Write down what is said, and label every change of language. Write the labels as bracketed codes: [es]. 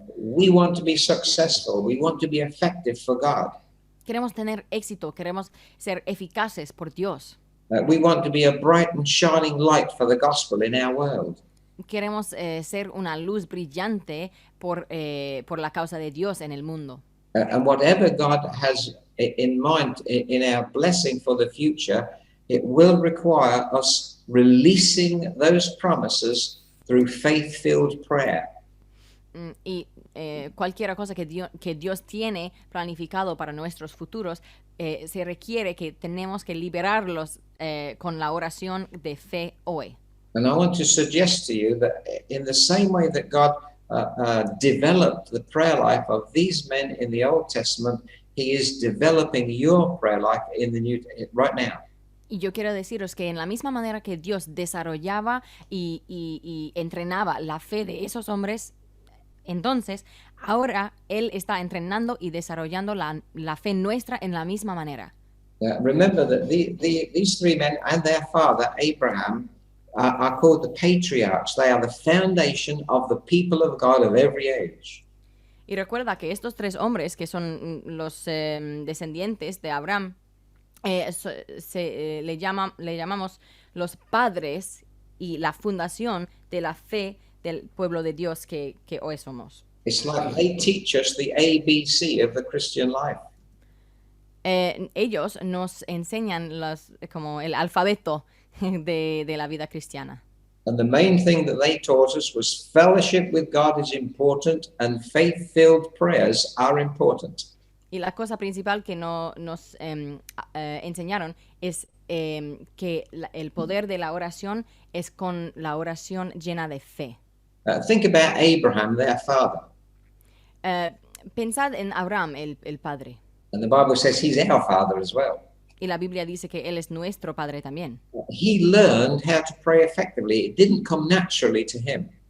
[en] We want to be successful. We want to be effective for God. [es] Queremos tener éxito, queremos ser eficaces por Dios. [en] We want to be a bright and shining light for the gospel in our world. [es] Queremos ser una luz brillante por la causa de Dios en el mundo. [en] And whatever God has in mind in our blessing for the future, it will require us releasing those promises through faith-filled prayer. [es] Y cualquier cosa que Dios tiene planificado para nuestros futuros, se requiere que tenemos que liberarlos con la oración de fe hoy. [en] And I want to suggest to you that in the same way that God developed the prayer life of these men in the Old Testament, He is developing your prayer life in the New right now. [es] Y yo quiero deciros que en la misma manera que Dios desarrollaba y entrenaba la fe de esos hombres, entonces ahora Él está entrenando y desarrollando la fe nuestra en la misma manera. [en] Remember that these three men and their father Abraham are called the patriarchs. They are the foundation of the people of God of every age. [es] Y recuerda que estos tres hombres, que son los descendientes de Abraham, le llamamos los padres y la fundación de la fe del pueblo de Dios que hoy somos. [en] It's like they teach us the ABC of the Christian life. [es] Ellos nos enseñan como el alfabeto de la vida cristiana. [en] And the main thing that they taught us was fellowship with God is important and faith-filled prayers are important. [es] Y la cosa principal que nos enseñaron es que el poder de la oración es con la oración llena de fe. [en] Think about Abraham, their father. [es] Eh, Pensad en Abraham, el padre. [en] And the Bible says he's our father as well. [es] Y la Biblia dice que él es nuestro padre también. [en] He learned how to pray effectively. It didn't come naturally to him.